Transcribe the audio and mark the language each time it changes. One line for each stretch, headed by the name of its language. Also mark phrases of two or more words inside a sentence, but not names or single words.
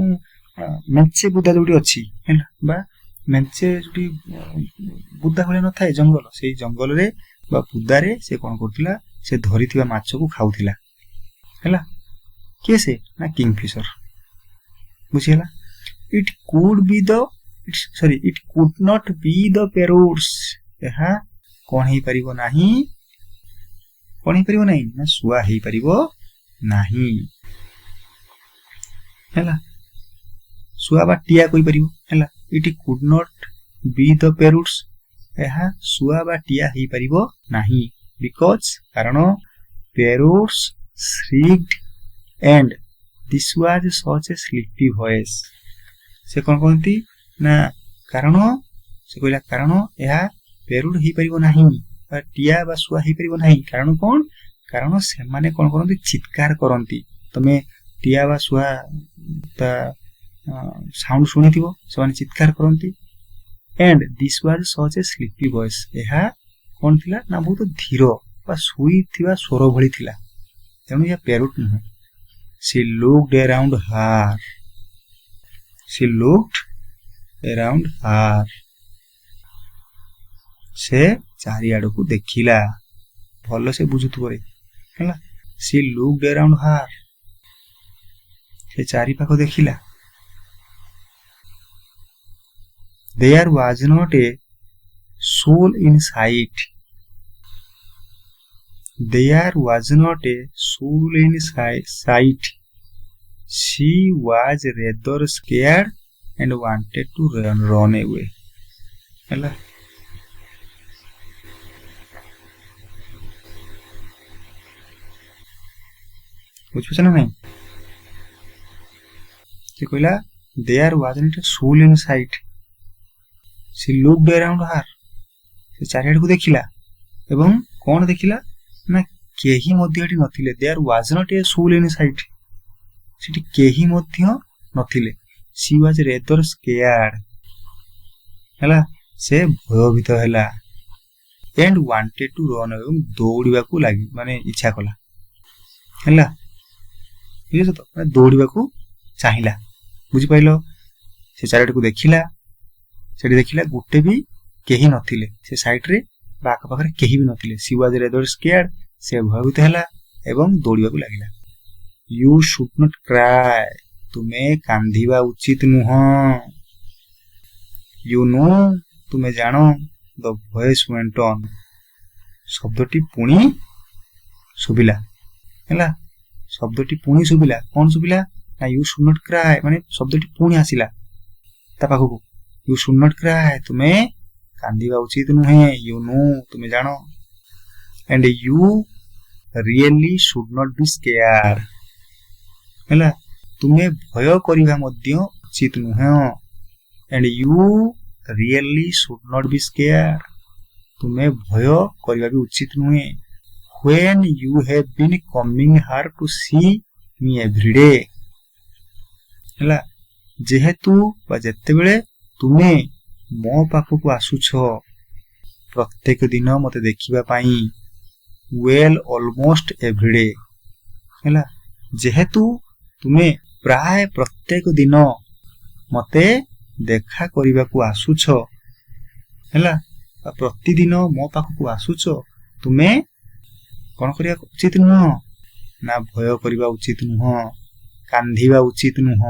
Odia: ମେଞ୍ଚେ ବୁଦା ଯୋଉଠି ଅଛି ହେଲା ବା ମେଞ୍ଚେ ଯୋଉଠି ବୁଦା ଭଳିଆ ନଥାଏ ଜଙ୍ଗଲ ସେଇ ଜଙ୍ଗଲରେ ବା ବୁଦାରେ ସେ କଣ କରୁଥିଲା ସେ ଧରିଥିବା ମାଛକୁ ଖାଉଥିଲା ହେଲା କିଏ ସେ ନା କିଙ୍ଗଫିଶର ବୁଝିହେଲା
English: it could not be the parrots
Odia: ଏହା କଣ ହେଇପାରିବ ନାହିଁ ନା ଶୁଆ ହେଇପାରିବ ନାହିଁ ହେଲା ଶୁଆ ବା ଟିଆ କହିପାରିବ ହେଲା
English: it could not be the parrots
Odia: ଏହା ଶୁଆ ବା ଟିଆ ହେଇପାରିବ ନାହିଁ because କାରଣ
English: parrots shrieked and this was such a sleepy voice
Odia: ସେ କଣ କହନ୍ତି ନା କାରଣ ସେ କହିଲା କାରଣ ଏହା parrot ହେଇପାରିବ ନାହିଁ ବା ଟିଆ ବା ଶୁଆ ହେଇପାରିବ ନାହିଁ କାରଣ କଣ କାରଣ ସେମାନେ କଣ କରନ୍ତି ଚିତ୍କାର କରନ୍ତି ତମେ ଟିଆ ବା ଶୁଆ ତା ସାଉଣ୍ଡ ଶୁଣିଥିବ ସେମାନେ ଚିତ୍କାର କରନ୍ତି
English: and this was such a sleepy voice
Odia: ଏହା କଣ ଥିଲା ନା ବହୁତ ଧୀର ବା ଶୋଇଥିବା ସ୍ୱର ଭଳି ଥିଲା ତେଣୁ ଏହା parrot ନୁହେଁ
English: she looked around
Odia: her ସେ ଚାରିଆଡକୁ ଦେଖିଲା ଭଲ ସେ ବୁଝୁଥିବ ରେ ହେଲା
English: she looked around her
Odia: ସେ ଚାରିପାଖ ଦେଖିଲା।
English: There was not a soul in sight. There was not a soul in sight. She was rather scared and wanted to run away.
Odia: ହେଲା ବୁଝିପାରୁଛ ନା ନାଇଁ? ସେ କହିଲା
English: there wasn't a soul in sight. She looked around her.
Odia: ସେ ଚାରିଆଡକୁ ଦେଖିଲା ଏବଂ କଣ ଦେଖିଲା ନା କେହି ମଧ୍ୟ ଏଠି ନଥିଲେ।
English: there was not a soul in sight.
Odia: ସେଠି କେହି ମଧ୍ୟ ନଥିଲେ।
English: she was rather scared.
Odia: ହେଲା ସେ ଭୟଭୀତ ହେଲା
English: and wanted to run away,
Odia: ଏବଂ ଦୌଡ଼ିବାକୁ ଲାଗି ମାନେ ଇଚ୍ଛା କଲା। ହେଲା ବୁଝିଛ ତ, ମାନେ ଦୌଡ଼ିବାକୁ ଚାହିଁଲା। ବୁଝିପାରିଲ? ସେ ଚାରିଆଡକୁ ଦେଖିଲା, ସେଠି ଦେଖିଲା ଗୋଟେ ବି କେହି ନଥିଲେ, ସେ ସାଇଡରେ ବା ଆଖପାଖରେ କେହି ବି ନଥିଲେ।
English: she was rather scared,
Odia: ସେ ଭୟଭୀତ ହେଲା ଏବଂ ଦୌଡ଼ିବାକୁ ଲାଗିଲା।
English: you should not cry,
Odia: ତୁମେ କାନ୍ଦିବା ଉଚିତ ନୁହଁ।
English: you know,
Odia: ତୁମେ ଜାଣ।
English: the voice went on,
Odia: ଶବ୍ଦଟି ପୁଣି ଶୁଭିଲା। ହେଲା ଶବ୍ଦଟି ପୁଣି ଶୁଭିଲା। କଣ ଶୁଭିଲା ନା
English: you should not cry,
Odia: ମାନେ ଶବ୍ଦଟି ପୁଣି ଆସିଲା ତା ପାଖକୁ।
English: you should not cry,
Odia: ତୁମେ କାନ୍ଦିବା ଉଚିତ ନୁହେଁ।
English: you know,
Odia: ତୁମେ ଜାଣ।
English: and you really should not be scared,
Odia: ହେଲା ତୁମେ ଭୟ କରିବା ମଧ୍ୟ ଉଚିତ ନୁହେଁ।
English: and you really should not be scared,
Odia: ତୁମେ ଭୟ କରିବା ବି ଉଚିତ ନୁହେଁ।
English: when you have been coming here to see me every day,
Odia: ହେଲା ଯେହେତୁ ବା ଯେତେବେଳେ ତୁମେ ମୋ ପାଖକୁ ଆସୁଛ ପ୍ରତ୍ୟେକ ଦିନ ମତେ ଦେଖିବା ପାଇଁ।
English: well, almost every day,
Odia: ହେଲା ଯେହେତୁ ତୁମେ ପ୍ରାୟ ପ୍ରତ୍ୟେକ ଦିନ ମତେ ଦେଖା କରିବାକୁ ଆସୁଛ, ହେଲା ପ୍ରତିଦିନ ମୋ ପାଖକୁ ଆସୁଛ, ତୁମେ କଣ କରିବା ଉଚିତ ନୁହଁ ନା ଭୟ କରିବା ଉଚିତ ନୁହଁ, କାନ୍ଦିବା ଉଚିତ ନୁହଁ।